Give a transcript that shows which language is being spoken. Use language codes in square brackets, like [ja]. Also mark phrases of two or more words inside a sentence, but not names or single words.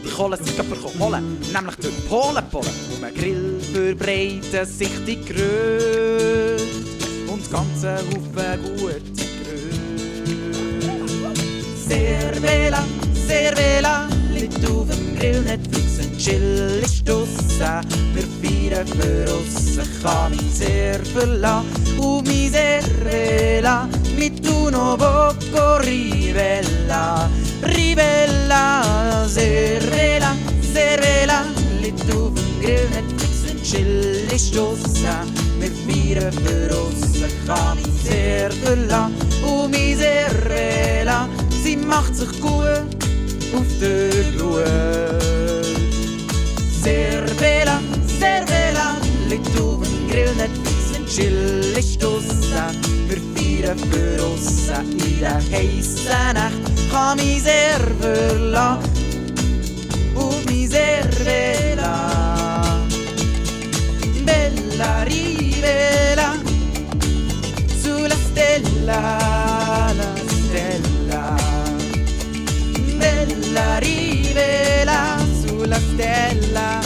[de] Die Kohle sind aber holen, nämlich durch Polen. Um einen Grill verbreiten sich die Gerüchte und das ganze Haufen gute Gerüchte. Cervela, liegt auf dem Grill, Netflix und Chill ist draussen. Wir feiern für uns, ich kann mich sehr verlassen auf meine Cervela. Mit [it] uno poco [de] Rivella, Rivella, Cervela, liegt auf dem Grill, Netflix und Chill ist draussen. Wir feiern für uns, ich kann mich sehr verlassen auf meine Cervela. Sie macht sich gut auf der Glut. Cervela, liegt auf dem Grill, Netflix und Chill ist draussen. Wir feiern für uns in der heissen Nacht. Kann mich sehr verlassen auf meine Cervela. [it] Bella Rivella, sulla stella, la stella. Bella Rivella, sulla stella.